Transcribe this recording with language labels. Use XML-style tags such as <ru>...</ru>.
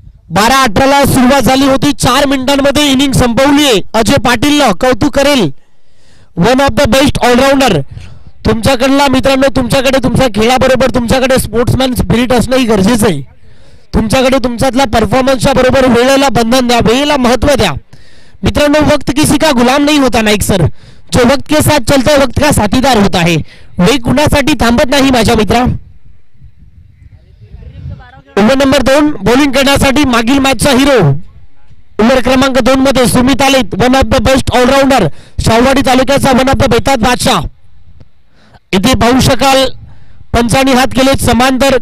<mr>12-18 सुरुवात झाली होती. 4 मिनिटांमध्ये इनिंग संपवली आहे. अजय पाटीलनं कौतुक करेल.</mr> <en>One of the best allrounder.</en> <mr>तुमच्याकडला मित्रांनो, तुमच्याकडे तुमच्या खेळाबरोबर तुमच्याकडे स्पोर्ट्समॅन स्पिरिट असणंही गरजेचं आहे. तुमच्याकडे तुमच्यातला परफॉर्मन्सच्या बरोबर वेळेला बंधन द्या, वेळेला महत्व द्या मित्रांनो.</mr> <hi>वक्त किसी का गुलाम नहीं होता नाईक सर. जो वक्त के साथ चलता है वक्त का साथीदार होता है.</hi> <mr>वेळ कुणासाठी थांबत नाही माझ्या मित्रा. ओव्हर नंबर 2 बॉलिंग करण्यासाठी मागील मॅचचा हिरो ओव्हर क्रमांक 2 मध्ये सुमित आलेत.</mr> <en>One of the best allrounder.</en> <mr>Shahuwadi तालुक्याचा वन ऑफ द बेताज बादशाह. इथे पाहू शकाल पंचांनी हात केले समांतर.</mr>